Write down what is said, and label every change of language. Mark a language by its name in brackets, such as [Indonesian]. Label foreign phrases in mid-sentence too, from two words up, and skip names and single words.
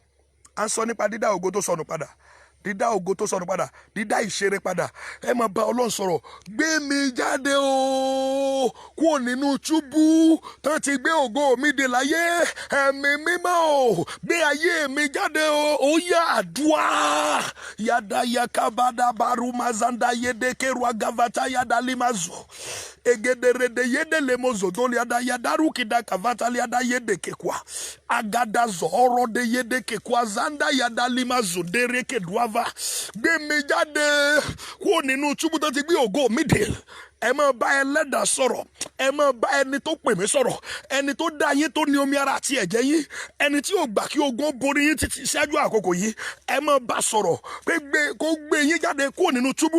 [Yoruba] À ń sọ nípa dídá ògo tó sọnù padà, dídá ògo tó sọnù padà, dídá ìṣeré padà. Ẹ máa bá Ọlọ́run sọ̀rọ̀. Gbé mi jáde o kúrò nínú túbú tó ti gbé ògo mi dè láyé. Ẹ̀mí mímọ́ o, gbé ayé mi jáde o. Ó yá àdúrà. Yada yakabada baru mazanda yedekeru agavata yada limazo. Egederede yede lemozo doliada yadaru kida kavata liada yede kekwa. Agada zoro de yede kekwa zanda yada limazo dere kedwava. Gbé mi jáde kúrò nínú túbú tó ti gbé ògo mi dè. Ẹ máa bá Ẹlẹ́dàá sọ̀rọ̀, ẹ máa bá ẹni tó pè mí sọ̀rọ̀, ẹni tó dá yín tó ní omi ara àti ẹ̀jẹ̀ yín, ẹni tí yóò gbà kí ogun borí yín títí ṣáájú àkókò yìí. Ẹ máa bá sọ̀rọ̀ pé kó gbé yín jáde kúrò nínú túbú.